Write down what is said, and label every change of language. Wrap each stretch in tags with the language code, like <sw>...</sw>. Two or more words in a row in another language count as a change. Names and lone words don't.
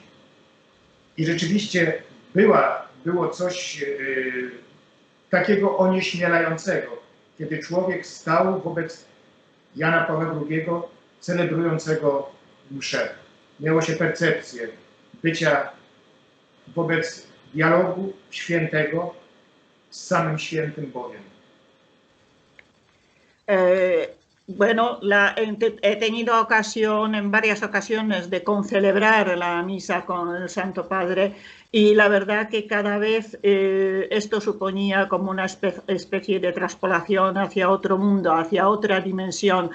<pl>I rzeczywiście było coś takiego onieśmielającego, kiedy człowiek stał wobec Jana Pawła II celebrującego mszę. Miało się percepcję bycia wobec dialogu świętego z samym świętym Bogiem.</pl> <es>Bueno, he tenido ocasión en varias ocasiones de concelebrar la misa con el Santo Padre y la verdad que cada vez esto suponía como una especie de traspolación hacia otro mundo, hacia otra dimensión.</es>